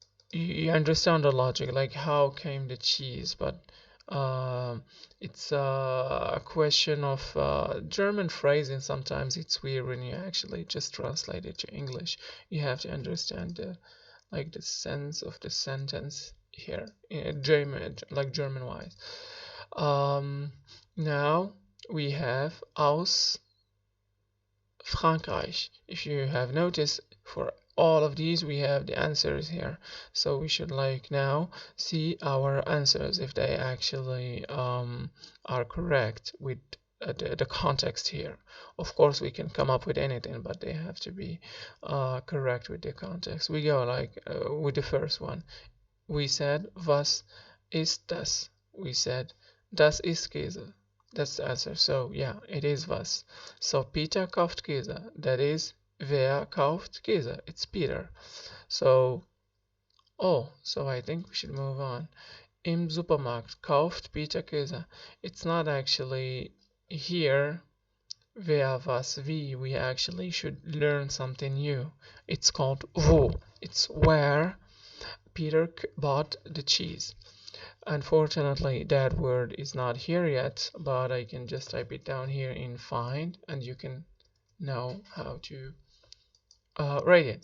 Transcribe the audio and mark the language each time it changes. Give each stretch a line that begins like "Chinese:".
English: You understand the logic, like how came the cheese, but it's a question of German phrasing. Sometimes it's weird when you actually just translate it to English. You have to understand the sense of the sentence here in German, like German wise. Now we have
German: aus Frankreich.
English: If you have noticed, for all of these we have the answers here, so we should like now see our answers if they actually are correct with the context here. Of course we can come up with anything, but they have to be correct with the context. We go like with the first one. We said
German: was ist das?
English: We said
German: das ist Käse.
English: That's the answer. So yeah, it is was. So
German: Peter kauft Käse.
English: That is,
German: wer kauft Käse?
English: It's Peter. So so I think we should move on.
German: Im Supermarkt kauft Peter Käse.
English: It's not actually here wer, was, wie. We actually should learn something new. It's called wo. It's where Peter bought the cheese. Unfortunately, that word is not here yet, but I can just type it down here in find, and you can know how to write it.